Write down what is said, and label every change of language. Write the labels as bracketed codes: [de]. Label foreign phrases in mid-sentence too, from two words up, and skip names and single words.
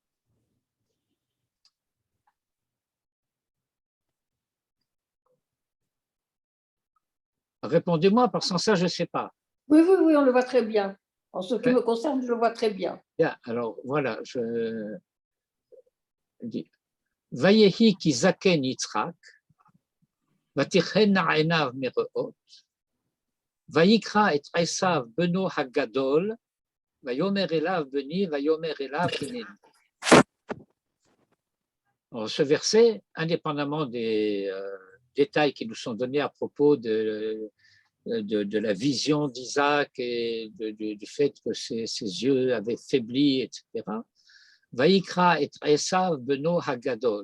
[fr] Répondez-moi, parce que sans ça, je ne sais pas. Oui, oui, oui, on le voit très bien. En ce qui me concerne, je le vois très bien. Bien, alors voilà, je dis [he] ויהי כי זקן יצחק, ותכהין עיניו מראות, ויקרא את עשו בנו הגדול, ויאמר אליו בני, ויאמר אליו הנני. [fr] Ce verset, indépendamment des détails qui nous sont donnés à propos de la vision d'Isaac et du fait que ses yeux avaient faibli, etc. [he] ויקרא את עשו בנו הגדול.